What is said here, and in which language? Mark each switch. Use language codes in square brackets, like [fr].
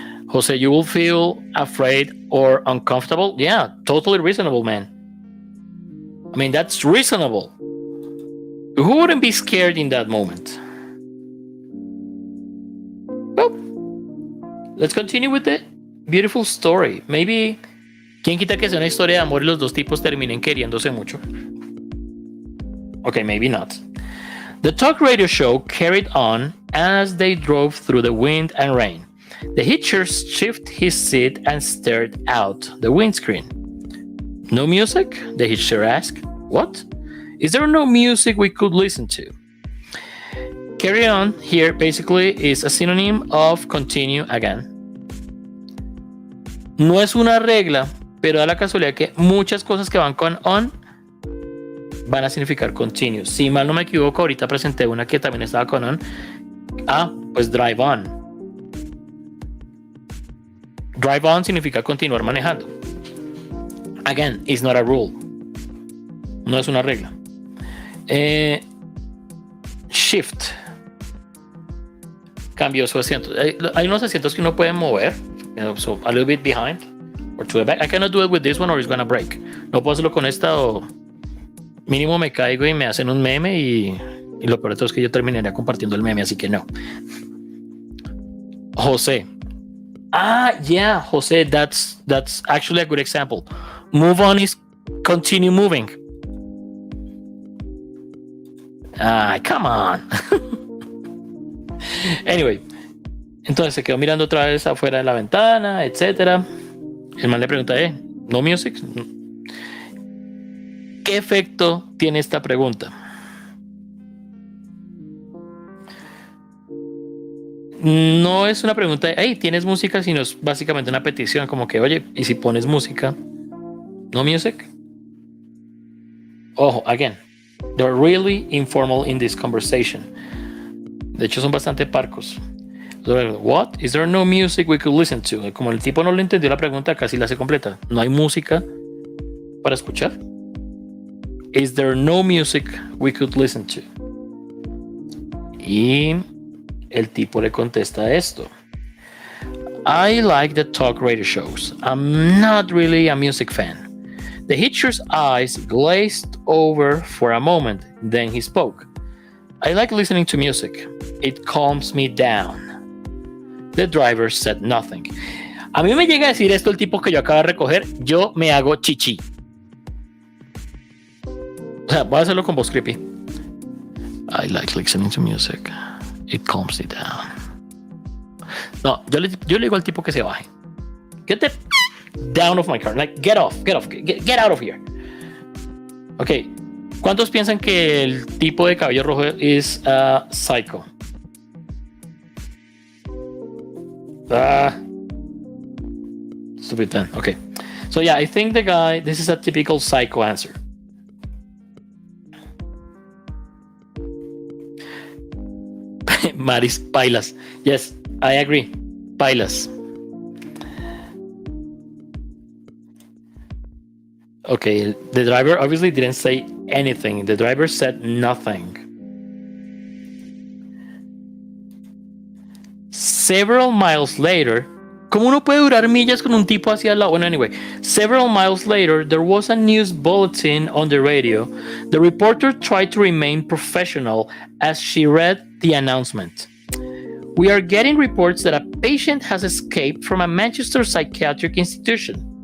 [en] Jose, you will feel afraid or uncomfortable? Yeah, totally reasonable, man. I mean, that's reasonable. Who wouldn't be scared in that moment? Well, let's continue with the beautiful story. Maybe, [es] ¿quién quita que sea una historia de amor y los dos tipos terminen queriéndose mucho? [en] Okay, maybe not. The talk radio show carried on as they drove through the wind and rain. The hitcher shifted his seat and stared out the windscreen. No music? The hitcher asked. What? Is there no music we could listen to? Carry on here basically is a synonym of continue again. [es] No es una regla, pero da la casualidad que muchas cosas que van con on van a significar continue. Si mal no me equivoco, ahorita presenté una que también estaba con on. Pues drive on. Drive on significa continuar manejando. [en] Again, it's not a rule. [es] No es una regla. [en] Shift. [es] Cambió su asiento. Hay unos asientos que uno puede mover. [en] So a little bit behind or to the back. I cannot do it with this one or it's gonna break. [es] No puedo hacerlo con esta o mínimo me caigo y me hacen un meme y lo peor de todo es que yo terminaría compartiendo el meme, así que no. José. [en] Yeah, José, that's actually a good example. Move on is continue moving. Come on. Anyway, [es] entonces se quedó mirando otra vez afuera de la ventana, etcétera. El man le pregunta, [en] ¿no music? [es] ¿Qué efecto tiene esta pregunta? No es una pregunta de, hey, ¿tienes música? Sino es básicamente una petición, como que, oye, ¿y si pones música? [en] ¿No music? [es] Ojo, [en] again, they're really informal in this conversation. [es] De hecho, son bastante parcos. [en] What? Is there no music we could listen to? [es] Como el tipo no le entendió la pregunta, casi la hace completa. ¿No hay música para escuchar? [en] Is there no music we could listen to? [es] Y el tipo le contesta esto. [en] I like the talk radio shows. I'm not really a music fan. The hitcher's eyes glazed over for a moment. Then he spoke. I like listening to music. It calms me down. The driver said nothing. [es] A mí me llega a decir esto el tipo que yo acabo de recoger, yo me hago chichi. O sea, voy a hacerlo con voz creepy. [en] I like listening to music. It calms me down. [es] No, yo le digo al tipo que se baje. [en] Get the down of my car. Like, get off, get out of here. Ok. [es] ¿Cuántos piensan que el tipo de cabello rojo es psycho? [en] Stupid then. Okay. So yeah, I think the guy, this is a typical psycho answer. Maris, [es] pailas. [en] Yes, I agree. Pailas. Okay, the driver obviously didn't say anything. The driver said nothing. Several miles later, [es] ¿cómo uno puede durar millas con un tipo hacia al lado? Bueno, [en] anyway, several miles later, there was a news bulletin on the radio. The reporter tried to remain professional as she read the announcement. We are getting reports that a patient has escaped from a Manchester psychiatric institution.